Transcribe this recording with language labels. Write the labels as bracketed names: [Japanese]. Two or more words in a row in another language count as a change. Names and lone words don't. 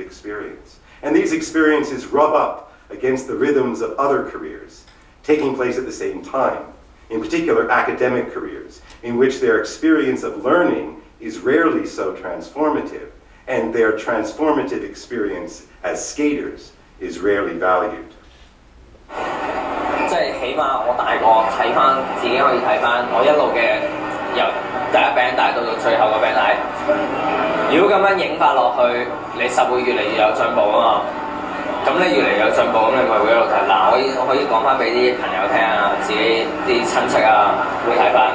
[English] And these experiences rub up against the rhythms of other careers, taking place at the same time, in particular academic careers, in which their experience of learning is rarely so transformative, and their transformative experience as skaters is rarely valued. [Cantonese] 即係起碼我大個睇翻自己可以睇翻我一路嘅由第一餅帶到最後個餅帶。如果咁樣影法落去，你實會越嚟越有進步啊嘛。咁你越嚟越有進步，咁你咪會一路睇。嗱，我可以講翻俾啲朋友聽啊，自己啲親戚啊會睇翻。